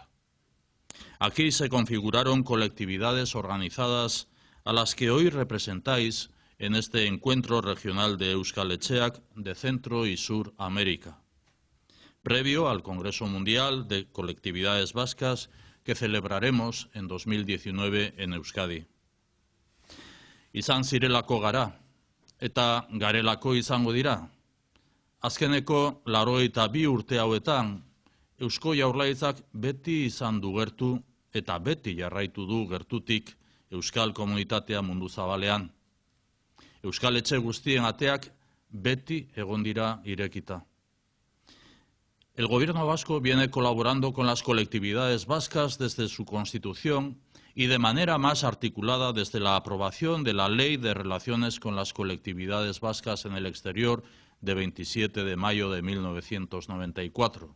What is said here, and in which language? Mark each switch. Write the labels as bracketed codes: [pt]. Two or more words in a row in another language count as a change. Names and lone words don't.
[es] Aquí se configuraron colectividades organizadas a las que hoy representáis en este encuentro regional de Euskal Etxeak de Centro y Sur América, previo al Congreso Mundial de Colectividades Vascas que celebraremos en 2019 en Euskadi. [eu] Izan zirelako gara, eta garelako izango dira. Azkeneko 82 urte hauetan, Eusko Jaurlaritzak beti izan du gertu eta beti jarraitu du gertutik euskal komunitatea mundu zabalean. Euskal etxe guztien ateak beti egon dira irekita. [es] El gobierno vasco viene colaborando con las colectividades vascas desde su constitución y de manera más articulada desde la aprobación de la Ley de Relaciones con las Colectividades Vascas en el Exterior de 27 de mayo de 1994.